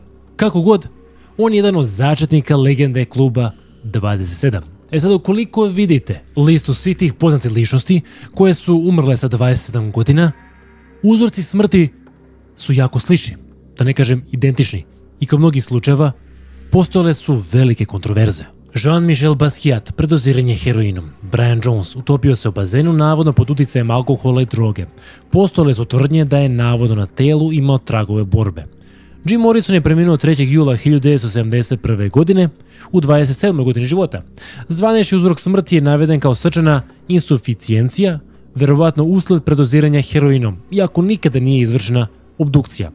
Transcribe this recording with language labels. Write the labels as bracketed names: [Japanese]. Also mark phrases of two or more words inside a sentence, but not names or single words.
[Serbian] Kako god, on je jedan od začetnika legende kluba 27. Sad, ukoliko vidite listu svih tih poznatih ličnosti koje su umrle sa 27 godina, uzorci smrti su jako slični, da ne kažem identični, i kao mnogih slučajeva postojale su velike kontroverze. Jean-Michel Basquiat, predoziranje heroinom. Brian Jones utopio se u bazenu navodno pod uticajem alkohola i droge. Postojale su tvrdnje da je navodno na telu imao tragove borbe. Jim Morrison je preminuo 3. jula 1971. godine u 27. godini života. Zvanični uzrok smrti je naveden kao srčana insuficijencija, verovatno usled predoziranja heroinom, iako nikada nije izvršena obdukcija.